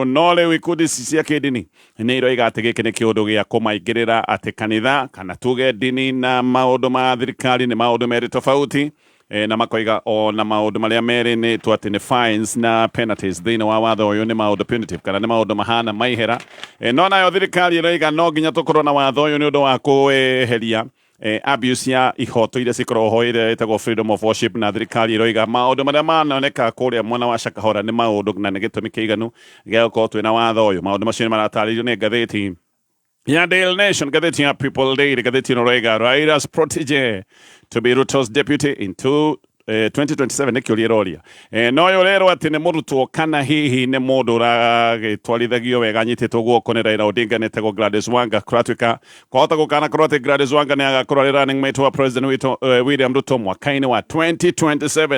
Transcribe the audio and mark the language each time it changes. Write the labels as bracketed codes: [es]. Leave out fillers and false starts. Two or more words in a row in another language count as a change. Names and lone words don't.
[ki] No rĩu ikundi cia kĩndini nĩ iroiga atĩ gĩkĩ nĩ kĩũndũ gĩa kũmaingĩrĩra, atĩ kanitha kana tuge ndini na maũndũ ma thirikari nĩ maũndũ merĩ tofauti. Na makoiga o na maũndũ marĩa merĩ nĩ twatĩ nĩ fines na penalties thĩinĩ wa watho ũyũ nĩ maũndũ punitive kana nĩ maũndũ mahana maihera. No nayo thirikari ĩroiga no nginya tũkorwo na watho ũyũ nĩ ũndũ wa kweheria abuse ya ihoto iria cikoragwo ho iria ĩtagwo [en] freedom of worship. [ki] Na thirikari ĩroiga maũndũ marĩa manoneka kũrĩa mwena wa Shakahora nĩ maũndũ na nĩ gĩtũmi kĩiganu gĩa gũkorwo twĩna watho ũyũ. Maũndũ macio nĩ maratarĩrio nĩ ngathĩti ya Daily Nation, ngathĩti ya People Daily. Ngathĩti ĩno roiga [en] Raila's protege to be Ruto's deputy in 2027 [ki] nĩ kĩũria ĩroria. No ũyũ rero atĩ nĩ mũrutwo kana hihi nĩ mũndũ ũragĩtwarithagio wega anyitĩtwo guoko nĩ Raila Odinga nĩtagwo Gladys Wanga. Kũratuĩka kwahota gũkana korwo atĩ Gladys Wanga nĩ agakorwo arĩ [en] running mate [ki] wa president witũ William Ruto mwaka-inĩ wa 2027.